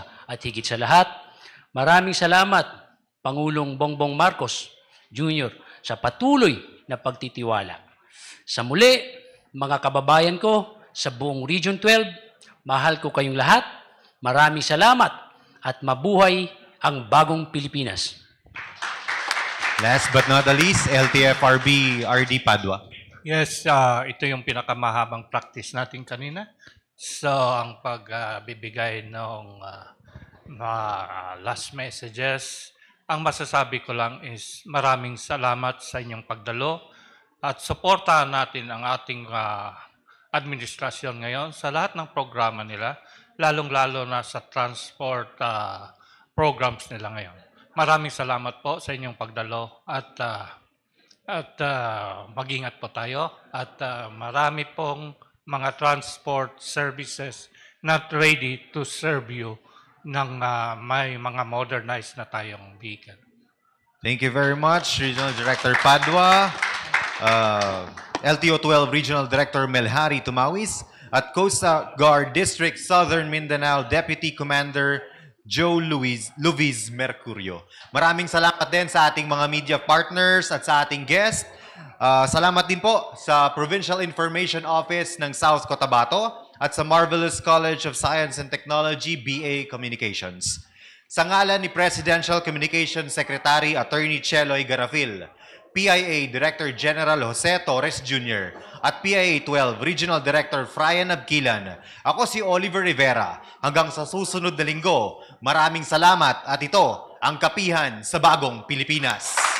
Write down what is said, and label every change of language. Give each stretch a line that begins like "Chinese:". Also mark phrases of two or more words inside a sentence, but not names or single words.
Filipino: At higit sa lahat, maraming salamat Pangulong Bongbong Marcos Jr. sa patuloy na pagtitiwala. Sa muli, mga kababayan ko sa buong Region 12, mahal ko kayong lahat. Maraming salamat at mabuhay ang bagong Pilipinas.
English: Last but not the least, LTFRB RD Padua.
Filipino: Yes, ito yung pinakamahabang practice natin kanina. So, ang pagbibigay ng
English: last messages,
Filipino: ang masasabi ko lang is maraming salamat sa inyong pagdalo at suportahan natin ang ating administrasyon ngayon sa lahat ng programa nila, lalong-lalo na sa
English: transport programs
Filipino: nila ngayon. Maraming salamat po sa inyong pagdalo at mag-ingat po tayo at marami pong mga
English: transport services not ready to serve you
Filipino: ng may mga modernized na tayong vehicle.
English: Thank you very much, Regional Director Padua, LTO 12 Regional Director Melhari Tumawis, at Coast Guard District Southern Mindanao Deputy Commander Joe Luis Mercurio.
Filipino: Maraming salamat din sa ating mga media partners at sa ating guest. Salamat din po sa Provincial Information Office ng South Cotabato at sa Marvelous College of Science and Technology, BA Communications. Sa ngalan ni Presidential Communications Secretary Attorney Cheloy Garafil, PIA Director General Jose Torres Jr. at PIA 12 Regional Director Fryan Abquilan, ako si Oliver Rivera. Hanggang sa susunod na linggo, maraming salamat at ito ang kapihan sa bagong Pilipinas.